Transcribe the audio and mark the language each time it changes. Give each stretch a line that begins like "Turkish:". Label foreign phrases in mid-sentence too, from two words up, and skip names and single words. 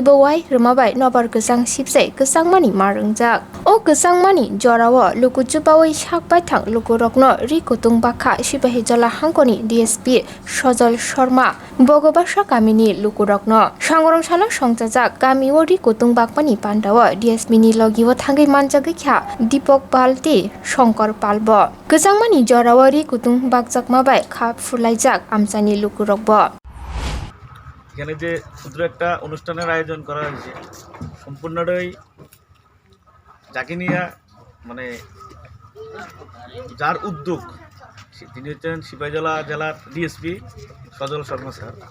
Kok Borok: bowai remabai nobar gesang sipsai gesangmani marungjak o gesangmani jorao lukuchupawai sakbai thang lukurokno rikutung bakha sipahi jala hangkoni DSP Sojal Sharma bogobasa kamini lukurokno sangrongsaala songjajak gamio rikutung bakmani pandao DSP ni logiwo thangai manjagoi kha Deepak Balti Shankar Palbo gesangmani jorao rikutung bakjakmabai khap fulaijak amsani lukurokbo
Bangla: এখানে যে ক্ষুদ্র একটা অনুষ্ঠানের আয়োজন করা হয়েছে সম্পূর্ণটাই যাকে নিয়ে মানে যার উদ্যোগ তিনি হচ্ছেন সিপাহীজলা জেলার ডিএসপি সজল শর্মা স্যার।